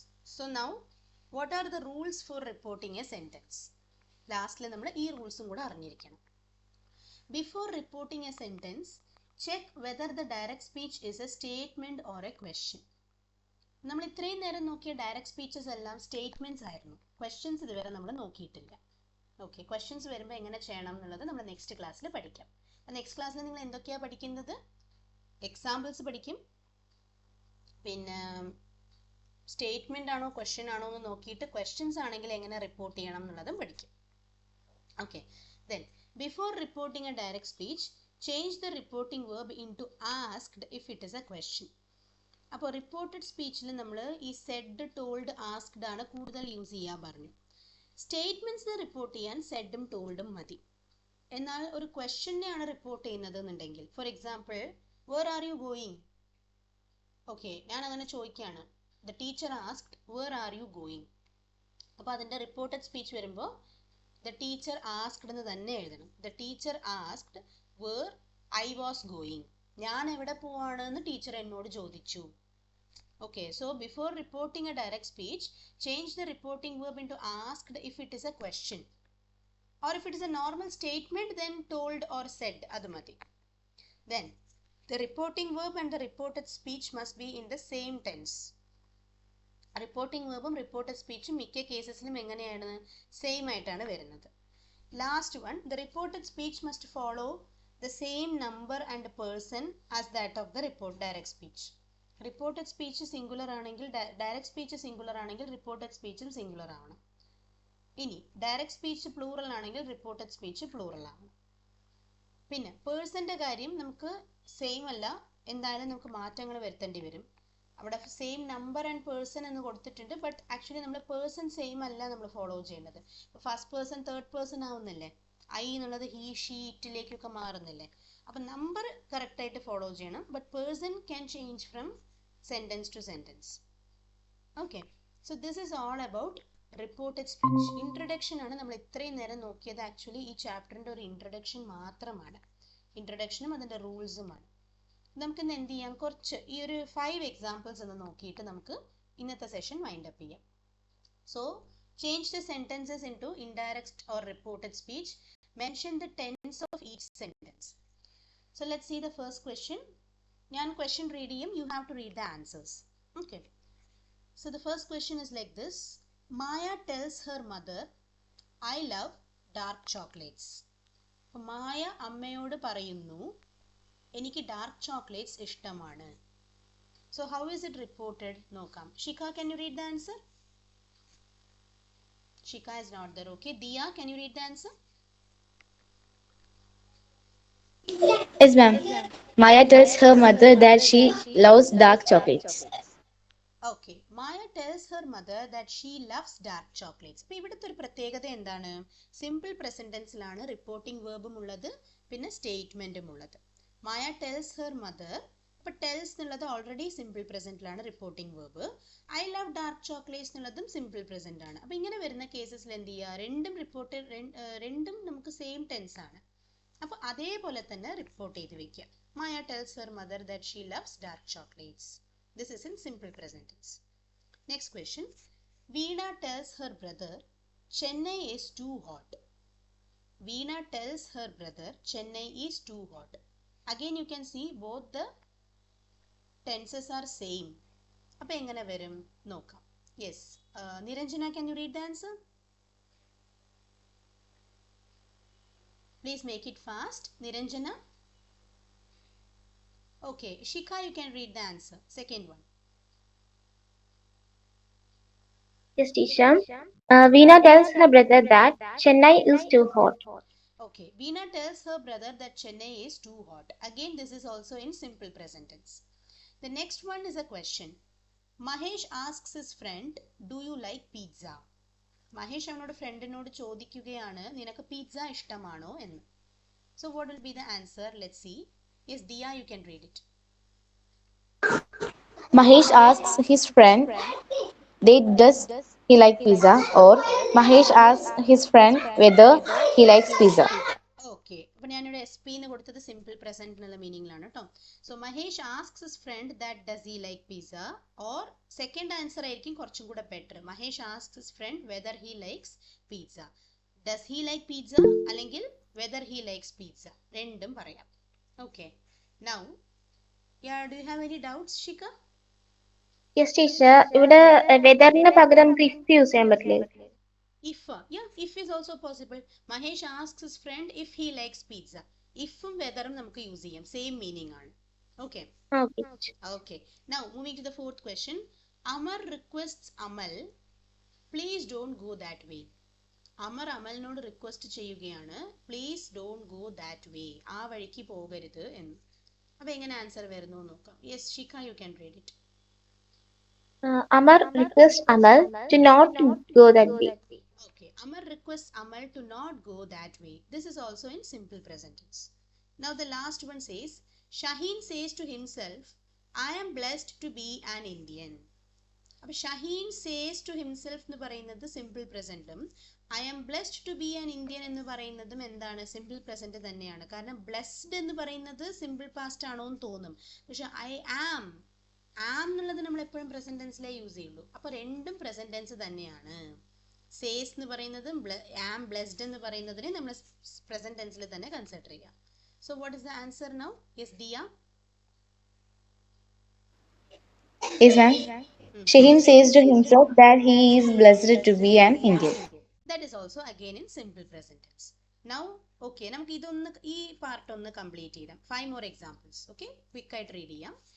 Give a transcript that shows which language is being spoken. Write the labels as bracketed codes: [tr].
[en] So now, what are the rules for reporting a sentence? [ml] Lastly, നമ്മൾ ഈ റൂൾസും കൂടെ അറിഞ്ഞിരിക്കണം. [en] Before reporting a sentence, check whether the direct speech is a statement or a question. [ml] നമ്മൾ ഇത്രയും നേരം നോക്കിയ direct speeches എല്ലാം statements ആയിരുന്നു. Questions ഇതുവരെ നമ്മൾ നോക്കിയിട്ടില്ല. ഓക്കെ, ക്വസ്റ്റ്യൻസ് വരുമ്പോൾ എങ്ങനെ ചെയ്യണം എന്നുള്ളത് നമ്മൾ നെക്സ്റ്റ് ക്ലാസ്സിൽ പഠിക്കാം. നെക്സ്റ്റ് ക്ലാസ്സിൽ നിങ്ങൾ എന്തൊക്കെയാണ് പഠിക്കുന്നത്? എക്സാമ്പിൾസ് പഠിക്കും. പിന്നെ സ്റ്റേറ്റ്മെന്റ് ആണോ ക്വസ്റ്റ്യൻ ആണോ എന്ന് നോക്കിയിട്ട് ക്വസ്റ്റ്യൻസ് ആണെങ്കിൽ എങ്ങനെ റിപ്പോർട്ട് ചെയ്യണം എന്നുള്ളതും പഠിക്കും. [en] Okay, then before reporting a direct speech, change the reporting verb into asked if it is a question. [ml] അപ്പോൾ റിപ്പോർട്ടഡ് സ്പീച്ചിൽ നമ്മൾ ഈ സെഡ്, ടോൾഡ്, ആസ്ക്ഡ് ആണ് കൂടുതൽ യൂസ് ചെയ്യാൻ പറഞ്ഞു. സ്റ്റേറ്റ്മെന്റ്സിനെ റിപ്പോർട്ട് ചെയ്യാൻ സെഡും ടോൾഡും മതി. എന്നാൽ ഒരു ക്വസ്റ്റ്യനെയാണ് റിപ്പോർട്ട് ചെയ്യുന്നത് എന്നുണ്ടെങ്കിൽ, [en] For example, where are you going? Okay, [ml] ഞാൻ അങ്ങനെ ചോദിക്കുകയാണ്. [en] The teacher asked where are you going. [ml] അപ്പോൾ അതിൻ്റെ റിപ്പോർട്ടഡ് സ്പീച്ച് വരുമ്പോൾ [en] the teacher asked [ml] എന്ന് തന്നെ എഴുതണം. [en] The teacher asked where I was going. [ml] ഞാൻ എവിടെ പോവാണ് എന്ന് ടീച്ചർ എന്നോട് ചോദിച്ചു. [en] Okay, so before reporting a direct speech, change the reporting verb into asked if it is a question. Or if it is a normal statement, then told or said. [ml] Adu mati. [en] Then, the reporting verb and the reported speech must be in the same tense. Reporting verb and reported speech [ml] മിക്ക കേസസിലും എങ്ങനെയാണ്? Same ആയിട്ടാണ് വരുന്നത്. [en] Last one, the reported speech must follow the same number and person as that of the direct speech. [ml] Reported speech singular ആണെങ്കിൽ direct speech singular ആണെങ്കിൽ reported സ്പീച്ചും singular ആവണം. ഇനി direct speech plural ആണെങ്കിൽ reported speech plural ആവണം. പിന്നെ പേഴ്സന്റെ കാര്യം നമുക്ക് same അല്ല, എന്തായാലും നമുക്ക് മാറ്റങ്ങൾ വരുത്തേണ്ടി വരും. അവിടെ സെയിം നമ്പർ ആൻഡ് പേഴ്സൺ എന്ന് കൊടുത്തിട്ടുണ്ട്, ബട്ട് ആക്ച്വലി നമ്മൾ പേഴ്സൺ സെയിം അല്ല നമ്മൾ ഫോളോ ചെയ്യേണ്ടത്. First person third person ആവുന്നില്ലേ, I എന്നുള്ളത് ഹീ ഷീ ഇറ്റിലേക്കൊക്കെ മാറുന്നില്ലേ. അപ്പം നമ്പർ കറക്റ്റായിട്ട് ഫോളോ ചെയ്യണം, [en] But person can change from sentence to sentence. [ml] Okay, so this is all about reported speech. Introduction ആണ് നമ്മൾ ഇത്രയും നേരം നോക്കിയത്. ആക്ച്വലി ഈ ചാപ്റ്ററിൻ്റെ ഒരു ഇൻട്രൊഡക്ഷൻ മാത്രമാണ്. ഇൻട്രൊഡക്ഷനും അതിൻ്റെ റൂൾസുമാണ്. നമുക്ക് ഇന്ന് എന്ത് ചെയ്യാം, കുറച്ച് ഈ ഒരു 5 എക്സാമ്പിൾസ് ഒന്ന് നോക്കിയിട്ട് നമുക്ക് ഇന്നത്തെ സെഷൻ വൈൻഡ് അപ്പ് ചെയ്യാം. [en] So change the sentences into indirect or reported speech. Mention the tense of each sentence. So let's see the first question. [ml] ഞാൻ question read ചെയ്യും, [en] you have to read the answers. Okay, so the first question is like this. Maya tells her mother, I love dark chocolates. [ml] മായ അമ്മയോട് പറയുന്നു, എനിക്ക് dark chocolates ഇഷ്ടമാണ്. [en] So how is it reported? [ml] നോക്കാം. [en] Shika, can you read the answer? Shika is not there. Okay, Diya, can you read the answer? Yes, ma'am. Maya tells her mother that she loves dark chocolates. Okay, Maya tells her mother that she loves dark chocolates. [ml] അപ്പോൾ ഇവിടുത്തെ ഒരു പ്രത്യേകത എന്താണ്? Simple present ടെൻസിലാണ് reporting വേർബും ഉള്ളത്, പിന്നെ സ്റ്റേറ്റ്മെന്റും ഉള്ളത്. [en] Maya tells her mother. [ml] അപ്പോൾ tells എന്നുള്ളത് already simple പ്രസന്റിലാണ് reporting verb. [en] I love dark chocolates [ml] എന്നുള്ളതും സിമ്പിൾ പ്രസന്റ് ആണ്. അപ്പോൾ ഇങ്ങനെ വരുന്ന കേസസിൽ എന്ത് ചെയ്യുക, രണ്ടും നമുക്ക് സെയിം ടെൻസ് ആണ്. അപ്പോൾ അതേപോലെ തന്നെ റിപ്പോർട്ട് ചെയ്ത് വെക്കുക. [en] Maya tells her mother that she loves dark chocolates. This is in simple present tense. Next question. Veena tells her brother, Chennai is too hot. Veena tells her brother, Chennai is too hot. Again you can see both the tenses are same. [ml] അപ്പോൾ എങ്ങനെ വരും നോക്കാം. [en] Yes, Niranjana, can you read the answer? Please make it fast. Niranjana. Okay, Shika, you can read the answer. Second one. Yes, teacher. Veena tells her brother that Chennai is too hot. Okay, Veena tells her brother that Chennai is too hot. Again, this is also in simple present tense. The next one is a question. Mahesh asks his friend, do you like pizza? [ml] Mahesh അവനോട് ഫ്രണ്ടിനോട് ചോദിക്കുകയാണ്, നിനക്ക് pizza ഇഷ്ടമാണോ എന്ന്. [en] So what will be the answer? Let's see. Yes, Diya, you can read it. Mahesh asks his friend, does he like pizza? Or Mahesh asks his friend whether he likes pizza. [ml] Okay, അപ്പോൾ ഞാനിവിടെ S P എന്ന് കൊടുത്തത് simple present എന്നുള്ള മീനിങ്ങിലാണ് കേട്ടോ. [en] so Mahesh asks his friend that does he like pizza, or second answer [ml] ആയിരിക്കും കുറച്ചും കൂടെ [en] Better. Mahesh asks his friend whether he likes pizza. Does he like pizza അല്ലെങ്കിൽ whether he likes pizza, [ml] രണ്ടും പറയാം. [en] Okay, now do you have any doubts Shika? Yes, teacher. [ml] ഇവിടെ വെദറിന് പകരം if use ചെയ്യാൻ പറ്റില്ലേ? [en] If, yeah, if is also possible. Mahesh asks his friend if he likes pizza. [ml] Ifും വെദറും നമുക്ക് use ചെയ്യാം, same meaning ആണ്. Okay, okay. [en] Now moving to the fourth question. Amar requests Amal, please don't go that way. [ml] Amar അമലിനോട് request ചെയ്യുകയാണ്, [en] please don't go that way, [ml] ആ വഴിക്ക് പോകരുത് എന്ന്. അപ്പോൾ എങ്ങനെ ആൻസർ വരുന്നു നോക്കാം. [en] Yes Shika, you can read it. Amar requests Amal to not go that way. Okay, Amar requests Amal to not go that way. This is also in simple present tense. Now the last one says, Shaheen says to himself, I am blessed to be an Indian. [ml] അപ്പോൾ [en] Shaheen says to himself [ml] എന്ന് പറയുന്നത് simple പ്രസൻറ്റും [en] I am blessed to be an Indian [ml] എന്ന് പറയുന്നതും എന്താണ്, simple present തന്നെയാണ്. കാരണം blessed എന്ന് പറയുന്നത് സിമ്പിൾ പാസ്റ്റ് ആണോ എന്ന് തോന്നും, പക്ഷെ ഐ ആം എന്നുള്ളത് നമ്മൾ എപ്പോഴും പ്രസന്റ് ടെൻസിലേ യൂസ് ചെയ്യുള്ളൂ. അപ്പോൾ രണ്ടും പ്രസന്റ് ടെൻസ് തന്നെയാണ്. സേസ് എന്ന് പറയുന്നതും ആം ബ്ലെസ്ഡ് എന്ന് പറയുന്നതിനെ നമ്മൾ പ്രസന്റ് ടെൻസിൽ തന്നെ കൺസിഡർ ചെയ്യാം. [en] So what is the answer now? Yes Diya? Yes, ma'am. Shaheen says to himself that he is blessed to be an Indian. That is also again in simple present tense. [ml] Now, okay, നമുക്ക് ഇതൊന്ന് ഈ part ഒന്ന് complete ചെയ്യാം. [en] 5 more examples. [ml] Okay, quick ആയിട്ട് read ചെയ്യാം.